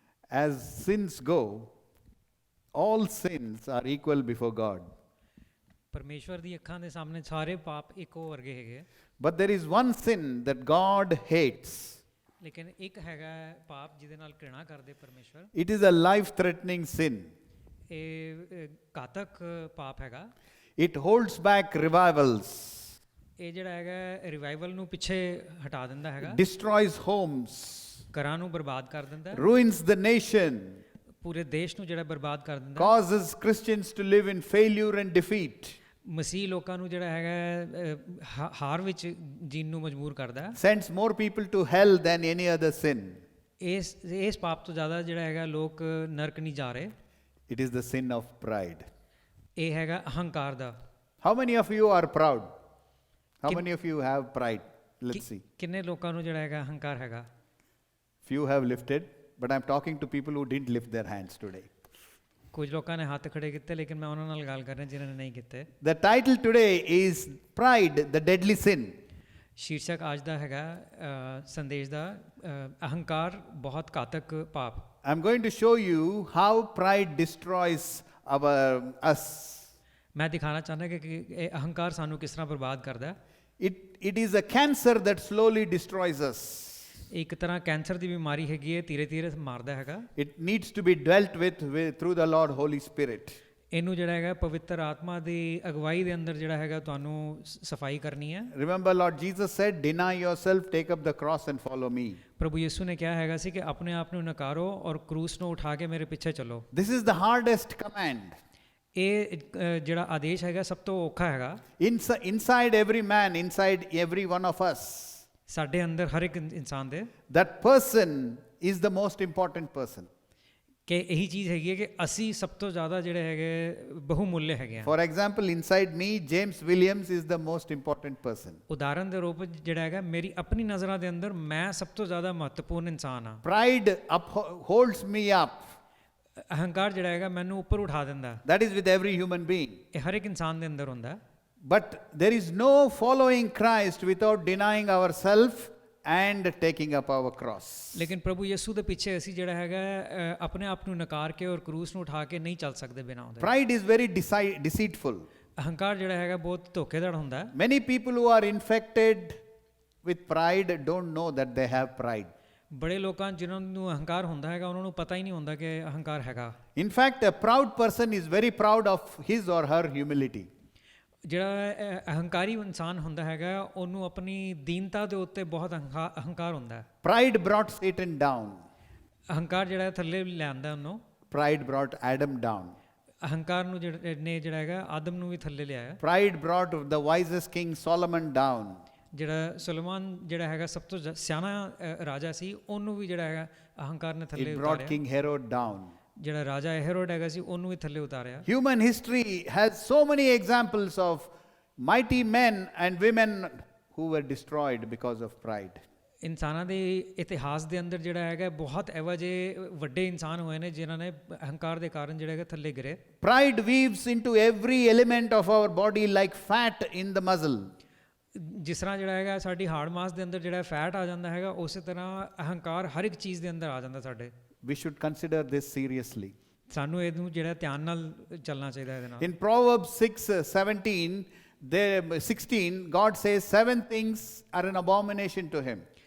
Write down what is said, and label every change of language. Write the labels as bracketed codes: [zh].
[en] as sins go, all sins are equal before God. [pa] ਪਰਮੇਸ਼ਵਰ ਦੀ ਅੱਖਾਂ ਦੇ ਸਾਹਮਣੇ ਸਾਰੇ ਪਾਪ ਇੱਕੋ ਵਰਗੇ ਹੈਗੇ, [en] But there is one sin that God hates. [pa] ਲੇਕਿਨ ਇੱਕ ਹੈਗਾ ਪਾਪ ਜਿਹਦੇ ਨਾਲ ਘ੍ਰਿਣਾ ਕਰਦੇ ਪਰਮੇਸ਼ਵਰ। [en] It is a life-threatening sin. [pa] ਇਹ ਘਾਤਕ ਪਾਪ ਹੈਗਾ। [en] It holds back revivals, [pa] ਇਹ ਜਿਹੜਾ ਹੈਗਾ ਰਿਵਾਈਵਲ ਨੂੰ ਪਿੱਛੇ ਹਟਾ ਦਿੰਦਾ ਹੈਗਾ, [en] destroys homes, [pa] ਘਰਾਂ ਨੂੰ ਬਰਬਾਦ ਕਰ ਦਿੰਦਾ, [en] ruins the nation, [pa] ਪੂਰੇ ਦੇਸ਼ ਨੂੰ ਜਿਹੜਾ ਬਰਬਾਦ ਕਰ ਦਿੰਦਾ, [en] causes Christians to live in failure and defeat, [pa] ਮਸੀਹ ਲੋਕਾਂ ਨੂੰ ਜਿਹੜਾ ਹੈਗਾ ਹਾਰ ਵਿੱਚ ਜੀਣ ਨੂੰ ਮਜਬੂਰ ਕਰਦਾ, [en] sends more people to hell than any other sin. [pa] ਇਸ ਪਾਪ ਤੋਂ ਜ਼ਿਆਦਾ ਜਿਹੜਾ ਹੈਗਾ ਲੋਕ ਨਰਕ ਨਹੀਂ ਜਾ ਰਹੇ। [en] It is the sin of pride. [pa] ਇਹ ਹੈਗਾ ਅਹੰਕਾਰ ਦਾ। [en] How many of you are proud? How many of you have pride? Let's see. [pa] ਕਿੰਨੇ ਲੋਕਾਂ ਨੂੰ ਜਿਹੜਾ ਹੈਗਾ ਅਹੰਕਾਰ ਹੈਗਾ? [en] Few have lifted, but I'm talking to people who didn't lift their hands today. [pa] ਕੁਝ ਲੋਕਾਂ ਨੇ ਹੱਥ ਖੜੇ ਕੀਤੇ, ਲੇਕਿਨ ਮੈਂ ਉਹਨਾਂ ਨਾਲ ਗੱਲ ਕਰ ਰਿਹਾ ਜਿਨ੍ਹਾਂ ਨੇ ਨਹੀਂ ਕੀਤੇ। [en] The title today is Pride, the Deadly Sin. [pa] ਸ਼ੀਰਸ਼ਕ ਅੱਜ ਦਾ ਹੈਗਾ ਸੰਦੇਸ਼ ਦਾ ਅਹੰਕਾਰ ਬਹੁਤ ਘਾਤਕ ਪਾਪ। [en] I'm going to show you how pride destroys us. [pa] ਮੈਂ ਦਿਖਾਣਾ ਚਾਹੁੰਦਾ ਕਿ ਇਹ ਅਹੰਕਾਰ ਸਾਨੂੰ ਕਿਸ ਤਰ੍ਹਾਂ ਬਰਬਾਦ ਕਰਦਾ। [en] It is a cancer that slowly destroys us. [pa] ਇੱਕ ਤਰ੍ਹਾਂ ਕੈਂਸਰ ਦੀ ਬਿਮਾਰੀ ਹੈਗੀ ਹੈ, ਧੀਰੇ ਧੀਰੇ ਮਾਰਦਾ ਹੈਗਾ। [en] It needs to be dealt with through the Lord Holy Spirit. [pa] ਇਹਨੂੰ ਜਿਹੜਾ ਹੈਗਾ ਪਵਿੱਤਰ ਆਤਮਾ ਦੀ ਅਗਵਾਈ ਦੇ ਅੰਦਰ ਜਿਹੜਾ ਹੈਗਾ ਤੁਹਾਨੂੰ ਸਫਾਈ ਕਰਨੀ ਹੈ। [en] Remember Lord Jesus said, deny yourself, take up the cross and follow me. [pa] ਪ੍ਰਭੂ ਯਿਸੂ ਨੇ ਕਿਹਾ ਹੈਗਾ ਸੀ ਕਿ ਆਪਣੇ ਆਪ ਨੂੰ ਨਕਾਰੋ ਔਰ ਕਰੂਸ ਨੂੰ ਉਠਾ ਕੇ ਮੇਰੇ ਪਿੱਛੇ ਚੱਲੋ। [en] This is the hardest command. [pa] ਇਹ ਜਿਹੜਾ ਆਦੇਸ਼ ਹੈਗਾ ਸਭ ਤੋਂ ਔਖਾ ਹੈਗਾ। [en] Inside every man, inside every one of us, [pa] ਸਾਡੇ ਅੰਦਰ ਹਰ ਇੱਕ ਇਨਸਾਨ ਦੇ [en] that person is the most important person. [pa] ਕਿ ਇਹੀ ਚੀਜ਼ ਹੈਗੀ ਹੈ ਕਿ ਅਸੀਂ ਸਭ ਤੋਂ ਜ਼ਿਆਦਾ ਜਿਹੜੇ ਹੈਗੇ ਬਹੁਮੁੱਲੇ ਹੈਗੇ ਆ। [en] For example, inside me, James Williams is the most important person. [pa] ਉਦਾਹਰਨ ਦੇ ਰੂਪ ਵਿੱਚ ਜਿਹੜਾ ਹੈਗਾ ਮੇਰੀ ਆਪਣੀ ਨਜ਼ਰਾਂ ਦੇ ਅੰਦਰ ਮੈਂ ਸਭ ਤੋਂ ਜ਼ਿਆਦਾ ਮਹੱਤਵਪੂਰਨ ਇਨਸਾਨ ਆ। [en] Pride holds me up. [pa] ਅਹੰਕਾਰ ਜਿਹੜਾ ਹੈਗਾ ਮੈਨੂੰ ਉੱਪਰ ਉਠਾ ਦਿੰਦਾ। [en] That is with every human being. [pa] ਇਹ ਹਰ ਇੱਕ ਇਨਸਾਨ ਦੇ ਅੰਦਰ ਹੁੰਦਾ। [en] But there is no following Christ without denying ourselves and taking up our cross. [pa] ਲੇਕਿਨ ਪ੍ਰਭੂ ਯਿਸੂ ਦੇ ਪਿੱਛੇ ਅਸੀਂ ਜਿਹੜਾ ਹੈਗਾ ਆਪਣੇ ਆਪ ਨੂੰ ਨਕਾਰ ਕੇ ਔਰ ਕਰੂਸ ਨੂੰ ਉਠਾ ਕੇ ਨਹੀਂ ਚੱਲ ਸਕਦੇ ਬਿਨਾਂ ਉਹਦੇ। [en] Pride is very deceitful. [pa] ਅਹੰਕਾਰ ਜਿਹੜਾ ਹੈਗਾ ਬਹੁਤ ਧੋਖੇਧੜ ਹੁੰਦਾ। [en] Many people who are infected with pride don't know that they have pride. [pa] ਬੜੇ ਲੋਕਾਂ ਜਿਨ੍ਹਾਂ ਨੂੰ ਅਹੰਕਾਰ ਹੁੰਦਾ ਹੈਗਾ ਉਹਨਾਂ ਨੂੰ ਪਤਾ ਹੀ ਨਹੀਂ ਹੁੰਦਾ ਕਿ ਅਹੰਕਾਰ ਹੈਗਾ। [en] In fact, a proud person is very proud of his or her humility. [pa] ਜਿਹੜਾ ਅਹੰਕਾਰੀ ਇਨਸਾਨ ਹੁੰਦਾ ਹੈਗਾ ਉਹਨੂੰ ਆਪਣੀ ਦੀਨਤਾ ਦੇ ਉੱਤੇ ਬਹੁਤ ਅਹੰਕਾਰ ਹੁੰਦਾ ਹੈ। [en] Pride brought Satan down. [pa] ਅਹੰਕਾਰ ਜਿਹੜਾ ਥੱਲੇ ਲਿਆਂਦਾ ਉਹਨੂੰ। [en] Pride brought Adam down. [pa] ਅਹੰਕਾਰ ਨੂੰ ਜਿਹੜਾ ਹੈਗਾ ਆਦਮ ਨੂੰ ਵੀ ਥੱਲੇ ਲਿਆਇਆ। [en] Pride brought the wisest king Solomon down. [pa] ਜਿਹੜਾ ਸੁਲੇਮਾਨ ਜਿਹੜਾ ਹੈਗਾ ਸਭ ਤੋਂ ਸਿਆਣਾ ਰਾਜਾ ਸੀ ਉਹਨੂੰ ਵੀ ਜਿਹੜਾ ਹੈਗਾ ਅਹੰਕਾਰ ਨੇ ਥੱਲੇ [en] It brought [pa] ਉਤਾਰਿਆ। [en] King Herod down. [pa] ਜਿਹੜਾ ਰਾਜਾ ਹੈਰੋਡ ਹੈਗਾ ਸੀ ਉਹਨੂੰ ਵੀ ਥੱਲੇ ਉਤਾਰਿਆ। [en] Human history has so many examples of mighty men and women who were destroyed because of pride. [pa] ਇਨਸਾਨਾਂ ਦੇ ਇਤਿਹਾਸ ਦੇ ਅੰਦਰ ਜਿਹੜਾ ਹੈਗਾ ਬਹੁਤ ਇਹੋ ਜਿਹੇ ਵੱਡੇ ਇਨਸਾਨ ਹੋਏ ਨੇ ਜਿਨ੍ਹਾਂ ਨੇ ਅਹੰਕਾਰ ਦੇ ਕਾਰਨ ਜਿਹੜਾ ਹੈਗਾ ਥੱਲੇ ਗਿਰੇ। [en] Pride weaves into every element of our body like fat in the muscle. [pa] ਜਿਸ ਤਰ੍ਹਾਂ ਜਿਹੜਾ ਹੈਗਾ ਸਾਡੀ ਹਾੜ ਮਾਸ ਦੇ ਅੰਦਰ ਜਿਹੜਾ ਫੈਟ ਆ ਜਾਂਦਾ ਹੈਗਾ ਉਸੇ ਤਰ੍ਹਾਂ ਅਹੰਕਾਰ ਹਰ ਇੱਕ ਚੀਜ਼ ਦੇ ਅੰਦਰ ਆ ਜਾਂਦਾ ਸਾਡੇ। [en] We should consider this seriously. [pa] ਸਾਨੂੰ ਇਹਨੂੰ ਜਿਹੜਾ ਧਿਆਨ ਨਾਲ ਚੱਲਣਾ ਚਾਹੀਦਾ ਇਹਦੇ ਨਾਲ। [en] In Proverbs 6:16, God says 7 things are an abomination to him.